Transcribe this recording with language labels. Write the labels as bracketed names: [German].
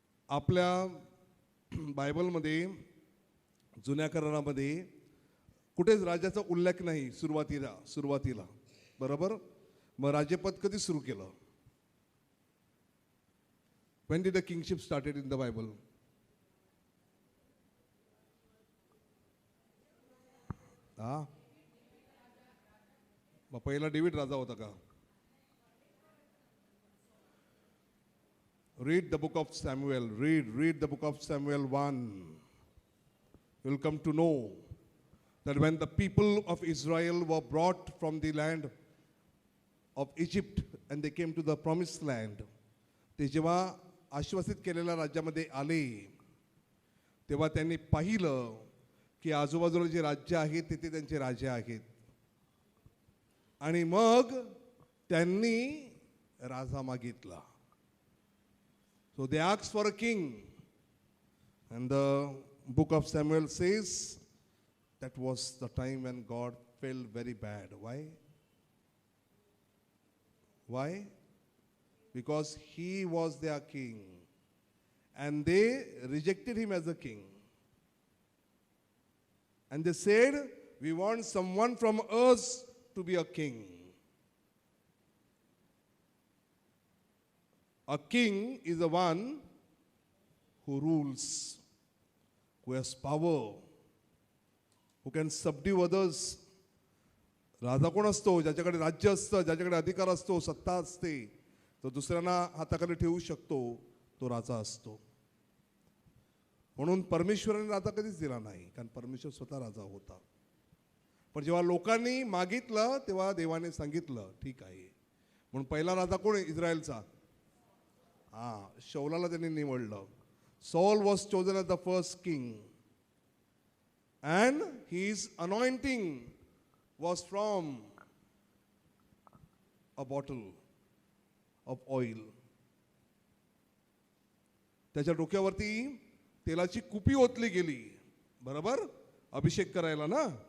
[Marathi] आपल्या बायबलमध्ये जुन्या करारामध्ये कुठेच राजाचा उल्लेख नाही सुरुवातीला. बरोबर? मग राज्यपद कधी सुरू केलं? [English] When did the kingship started in the Bible? [Marathi] मग पहिला डेव्हिड राजा होता का? [English] Read the book of Samuel. Read the book of Samuel 1. You will come to know that when the people of Israel were brought from the land of Egypt and they came to the promised land, [Marathi] ते जेव्हा आश्वासित केलेल्या राज्यामध्ये आले, तेव्हा त्यांनी पाहिलं की आजूबाजूला जे राज्य आहेत तिथे त्यांचे राजे आहेत. आणि मग त्यांनी राजा मागितला. [English] So they asked for a king. And the book of Samuel says that was the time when God felt very bad. Why? Why? Because he was their king. And they rejected him as a king. And they said, we want someone from us to be a king. A king is the one who rules, who has power, who can subdue others. [Marathi] राजा कोण असतो? ज्याच्याकडे राज्य असतं, ज्याच्याकडे अधिकार असतो, सत्ता असते, तो दुसऱ्यांना हाताखाली ठेवू शकतो, तो राजा असतो. म्हणून परमेश्वराने राजा कधीच दिला नाही, कारण परमेश्वर स्वतः राजा होता. पण जेव्हा लोकांनी मागितलं तेव्हा देवाने सांगितलं ठीक आहे. म्हणून पहिला राजा कोण आहे इस्रायलचा? शौलाला त्यांनी निवडलं. [English] Saul was chosen as the first king, and his anointing was from a bottle of oil. [Marathi] त्याच्या डोक्यावरती तेलाची कुपी ओतली गेली, बरोबर, अभिषेक करायला ना.